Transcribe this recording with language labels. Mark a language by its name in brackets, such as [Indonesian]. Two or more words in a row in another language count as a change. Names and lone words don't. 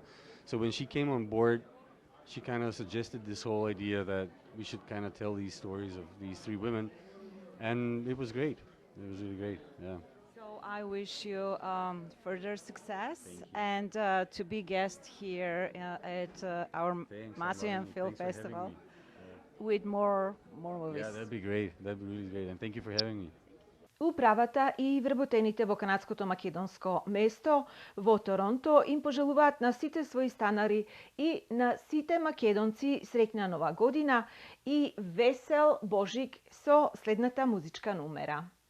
[English] So when she came on board, she kind of suggested this whole idea that we should kind of tell these stories of these 3 women, and it was great. It was really great. Yeah. So I wish you further success and to be guest here at our Thanks. Macedonian Film Thanks for having Festival me. with more movies. Yeah, that'd be great. That'd be really great. And thank you for having me. [Macedonian] Управата и вработените во канадското македонско место во Торонто им пожелуваат на сите своји станари и на сите македонци среќна нова година и весел Божик со следната музичка numera.